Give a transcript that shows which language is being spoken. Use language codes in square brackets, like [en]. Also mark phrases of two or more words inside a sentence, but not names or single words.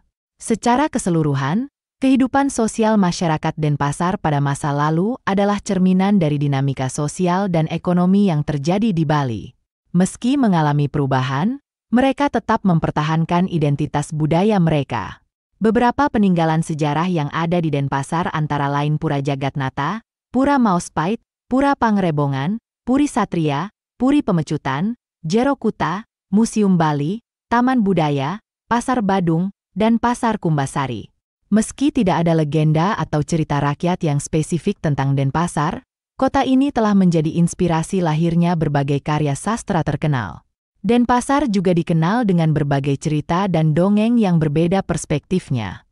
[id] Secara keseluruhan, kehidupan sosial masyarakat Denpasar pada masa lalu adalah cerminan dari dinamika sosial dan ekonomi yang terjadi di Bali. Meski mengalami perubahan, mereka tetap mempertahankan identitas budaya mereka. Beberapa peninggalan sejarah yang ada di Denpasar antara lain Pura Jagatnata, Pura Maospait, Pura Pangrebongan, Puri Satria, Puri Pemecutan, Jero Kuta, Museum Bali, Taman Budaya, Pasar Badung, dan Pasar Kumbasari. Meski tidak ada legenda atau cerita rakyat yang spesifik tentang Denpasar, kota ini telah menjadi inspirasi lahirnya berbagai karya sastra terkenal. Denpasar juga dikenal dengan berbagai cerita dan dongeng yang berbeda perspektifnya.